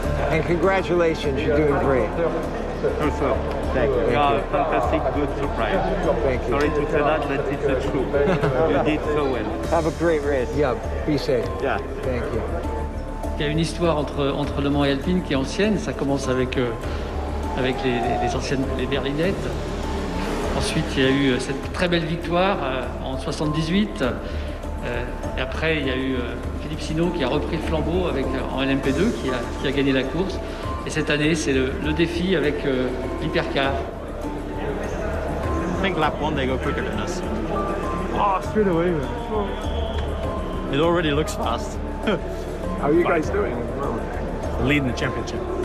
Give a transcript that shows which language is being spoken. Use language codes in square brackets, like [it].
[en] And congratulations, you're doing great. Thank you. You are a fantastic, good surprise. Thank you. Sorry to say that, but it's the truth. You did so well. Have a great race. Yeah, be safe. Yeah. Thank you. [fr] Il y a une histoire entre Le Mans et Alpine qui est ancienne. Ça commence avec les anciennes les berlinettes. Ensuite, il y a eu cette très belle victoire en 78. Et après, il y a eu Philippe Sino qui a repris le flambeau en LMP2 qui a gagné la course. Et cette année, c'est le défi avec l'hypercar. [en] I think lap one they go quicker than us. Oh, straight away, man. It already looks fast. How are you guys doing? Leading the championship.